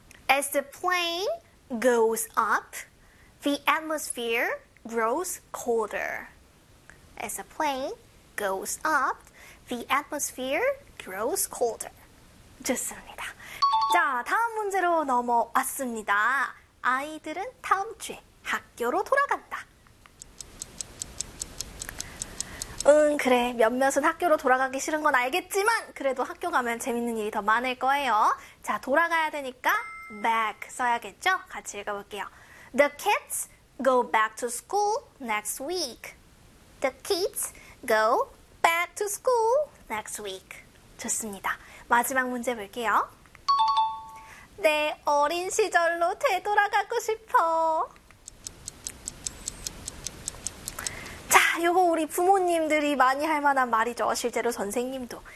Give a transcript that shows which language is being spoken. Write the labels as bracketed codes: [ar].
[en] As the plane goes up, the atmosphere grows colder. As a plane goes up, the atmosphere grows colder. [ko] 좋습니다. 자, 다음 문제로 넘어왔습니다. 아이들은 다음 주에 학교로 돌아간다. 응, 그래. 몇몇은 학교로 돌아가기 싫은 건 알겠지만, 그래도 학교 가면 재밌는 일이 더 많을 거예요. 자, 돌아가야 되니까 back 써야겠죠? 같이 읽어볼게요. [en] The kids go back to school next week. The kids go back to school next week. [ko] 좋습니다. 마지막 문제 볼게요. 내 어린 시절로 되돌아가고 싶어. 자, 요거 우리 부모님들이 많이 할 만한 말이죠. 실제로 선생님도.